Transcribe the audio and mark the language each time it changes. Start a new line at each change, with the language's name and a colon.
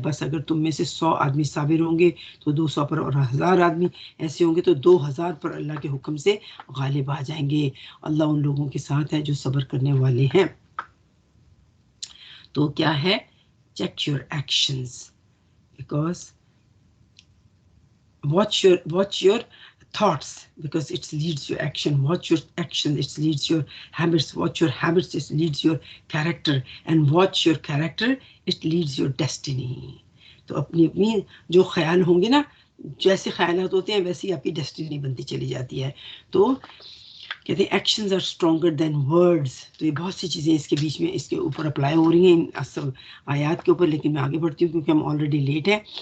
Urdu: بس اگر تم میں سے 100 آدمی صابر ہوں گے تو 200 پر، اور 1000 آدمی ایسے ہوں گے تو 2000 پر اللہ کے حکم سے غالب آ جائیں گے. اللہ ان لوگوں کے ساتھ ہے جو صبر کرنے والے ہیں. تو کیا ہے؟
English: Check your actions, because watch your thoughts, because it leads your action. Watch your action, it leads your habits. Watch your habits, it leads your character. And watch your character, it leads your destiny.
Urdu: تو اپنی اپنی جو خیال ہوں گے نا، جیسے خیالات ہوتے ہیں ویسے ہی آپ کی ڈیسٹینی بنتی چلی جاتی ہے. تو کہتے ہیں
English: Actions are stronger than words.
Urdu: تو یہ بہت سی چیزیں اس کے بیچ میں اس کے اوپر اپلائی ہو رہی ہیں ان آیات کے اوپر، لیکن میں آگے بڑھتی ہوں کیونکہ ہم
English: already late
Urdu: ہیں.